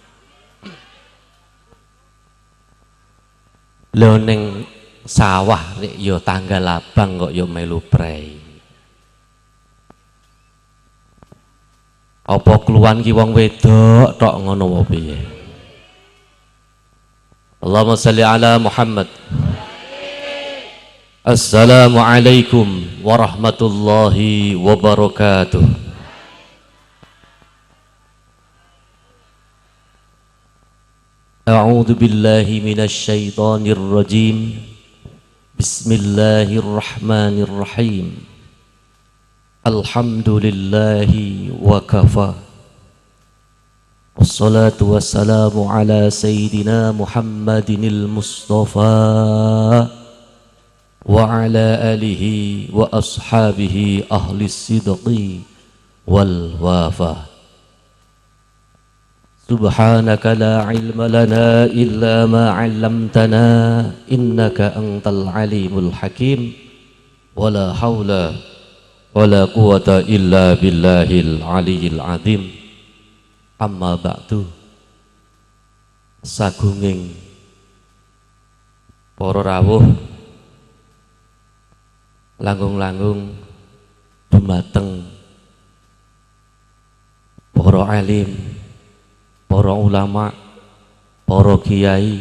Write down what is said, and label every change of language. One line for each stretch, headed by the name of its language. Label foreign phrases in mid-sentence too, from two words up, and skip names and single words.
Javanese: Lho ning sawah nek yo tanggal abang kok yo melu prei. Apa keluhan ki wong wedok tok ngono apa piye?
Arabic: اللهم صل على محمد. السلام عليكم ورحمة الله وبركاته. أعوذ بالله من الشيطان الرجيم. Bismillahirrahmanirrahim. الحمد لله وكفى. والصلاة والسلام على سيدنا محمد المصطفى وعلى آله وأصحابه أهل الصدق والوفاء. سبحانك لا علم لنا إلا ما علمتنا إنك أنت العليم الحكيم. ولا حول ولا قوة إلا بالله العلي العظيم. أما بعد.
Javanese: Sagunging para rawuh langgung-langgung dumateng para alim, para ulama, para kiai,